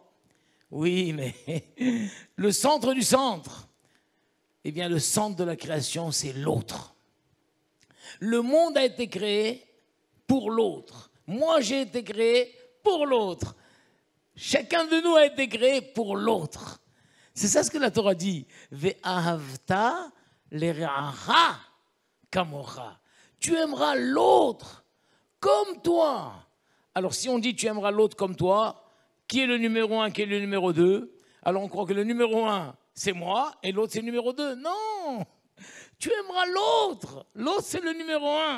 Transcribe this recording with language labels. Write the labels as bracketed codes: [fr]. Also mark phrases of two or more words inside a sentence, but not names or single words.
[fr] Oui, mais le centre du centre, eh bien, le centre de la création, c'est l'autre. Le monde a été créé pour l'autre. Moi, j'ai été créé pour l'autre. Chacun de nous a été créé pour l'autre. C'est ça ce que la Torah dit. [he] ואהבת לרעך כמוך. [fr] Tu aimeras l'autre comme toi. Alors, si on dit tu aimeras l'autre comme toi, qui est le numéro 1, qui est le numéro 2? Alors, on croit que le numéro 1, c'est moi, et l'autre, c'est le numéro 2. Non! Tu aimeras l'autre. L'autre, c'est le numéro 1.